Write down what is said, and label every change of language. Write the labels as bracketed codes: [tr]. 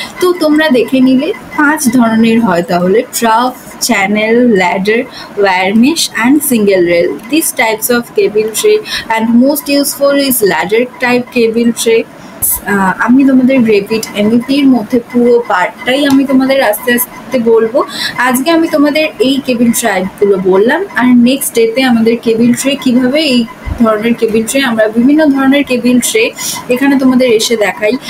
[bn] তো তোমরা দেখে নিলে 5 ধরনের হয় তাহলে, trough, channel, ladder, wire mesh and single rail. [en] These types of cable tray, and most useful is ladder type cable tray. [bn] আমি তোমাদের রেপিড এমইপির মধ্যে পুরো পার্টটাই আমি তোমাদের আস্তে আস্তে বলবো। আজকে আমি তোমাদের এই কেবিল ট্রাইগুলো বললাম, আর নেক্সট ডেতে আমাদের কেবিল ট্রে কিভাবে এই ধরনের কেবিল ট্রে, আমরা বিভিন্ন ধরনের কেবিল ট্রে এখানে তোমাদের এসে দেখাই।